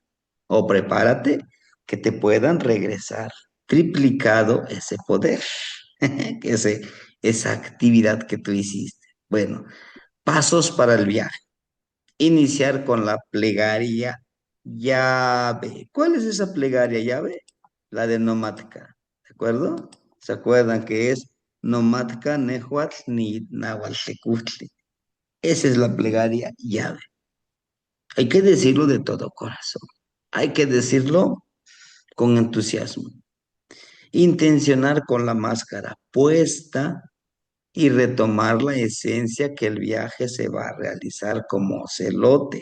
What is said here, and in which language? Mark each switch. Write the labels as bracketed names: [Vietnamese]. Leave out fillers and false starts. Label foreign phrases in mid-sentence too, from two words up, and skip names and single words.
[Spanish] O prepárate que te puedan regresar triplicado ese poder, que esa actividad que tú hiciste. Bueno, pasos para el viaje. Iniciar con la plegaria llave. ¿Cuál es esa plegaria llave? La de nomática, ¿de acuerdo? ¿Se acuerdan que es nomática [Nahuatl languages] nehuatl ni nahuatl? [Spanish] Esa es la plegaria llave. Hay que decirlo de todo corazón. Hay que decirlo con entusiasmo. Intencionar con la máscara puesta y retomar la esencia que el viaje se va a realizar como celote.